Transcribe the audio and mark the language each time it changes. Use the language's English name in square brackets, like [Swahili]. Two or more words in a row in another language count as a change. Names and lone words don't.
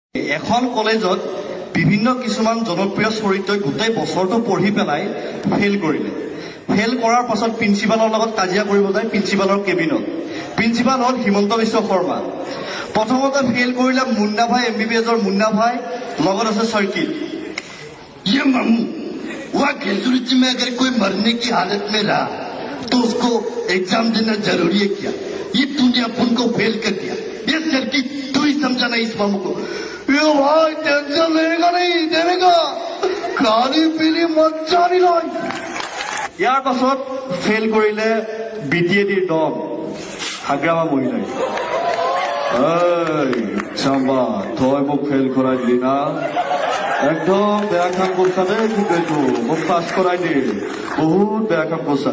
[Assamese] এখন কলেজত বিভিন্ন কিছুমান জনপ্ৰিয় চৰিত্ৰই গোটেই বছৰটো পঢ়ি পেলাই ফেইল কৰিলে। ফেইল কৰাৰ পাছত প্ৰিন্সিপালৰ লগত কাজিয়া কৰিব যায় প্ৰিন্সিপালৰ কেবিনত। প্ৰিন্সিপাল হ'ল হিমন্ত বিশ্ব শৰ্মা। প্ৰথমতে ফেইল কৰিলে মুন্না ভাই, MBBSৰ মুন্না ভাই, লগত আছে চৰ্কিত। [Hindi] ये मामू वहाँ ग्रेजुएट में अगर कोई मरने की हालत में रहा तो उसको एग्जाम देना जरूरी है क्या? ये तूने अपन को फेल कर दिया। ये सर्किट तू ही समझा ना इस मामू को। ये भाई टेंशन लेगा नहीं देगा, खाली पीली मज्जा नहीं लाई। [Assamese] ইয়াৰ পাছত ফেইল কৰিলে BTADৰ দম হাগ্ৰামা মহিলাই। চাম্বা তই মোক ফেইল কৰাই দিলি না, একদম বেয়া কাম করছা দে, কিন্তু মোক পাছ কৰাই দিল, বহুত বেয়া কাম করছা।